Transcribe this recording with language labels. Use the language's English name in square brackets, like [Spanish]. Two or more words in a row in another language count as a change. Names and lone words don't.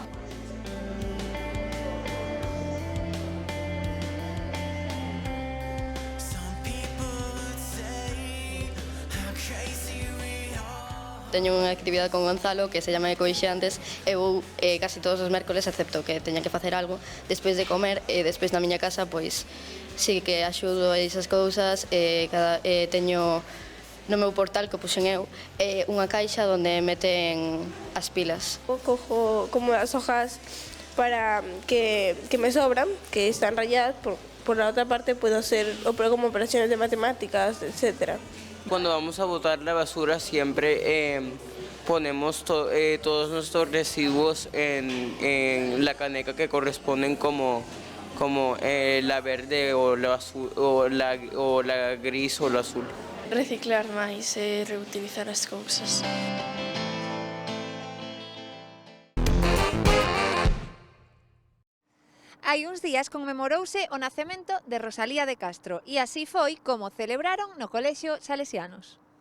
[Galician] Teño unha actividade con Gonzalo que [Spanish] se llama [Galician] Ecoixantes e vou casi todos os mércoles, excepto que teña que facer algo despois de comer e despois na miña casa, pois sí que axudo a esas cousas. Teño no meu portal que puxen eu unha caixa onde meten as pilas. [Spanish] Cojo como as hojas para que me sobran, que están rayadas, por la otra parte puedo hacer como operaciones de matemáticas, etcétera. Cuando vamos a botar la basura siempre ponemos todos nuestros residuos en la caneca que corresponden como la verde o la azul, o la gris o la azul. [Galician] Reciclar máis e reutilizar as cousas. Hai uns días conmemorouse o nacemento de Rosalía de Castro e así foi como celebraron no Colexio Salesianos.